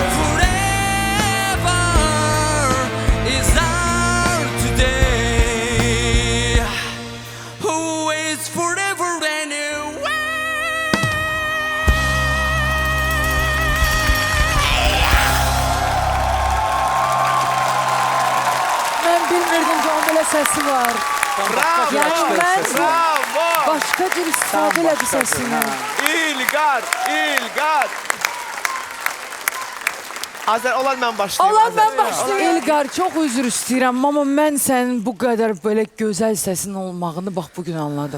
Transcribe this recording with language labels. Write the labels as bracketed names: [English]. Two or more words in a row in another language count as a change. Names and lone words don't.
[English] Forever is our today. Who is forever anyway? [Azerbaijani] Ben bilmirdim ki onun belə səsi var. Bravo. [Turkish] Yani ben Bravo. başka bir [Azerbaijani] istifadə elədi səsindən. İlgar. İlgar. Azər olan mən başlayayım. Allah Azər. [Turkish] ben başlayayım. [Azerbaijani] İlgar [Turkish] çok üzr [Azerbaijani] istəyirəm [Turkish] ama [Azerbaijani] mən sənin [Turkish] bu kadar böyle [Azerbaijani] gözəl səsin olmağını bax bugün anladım.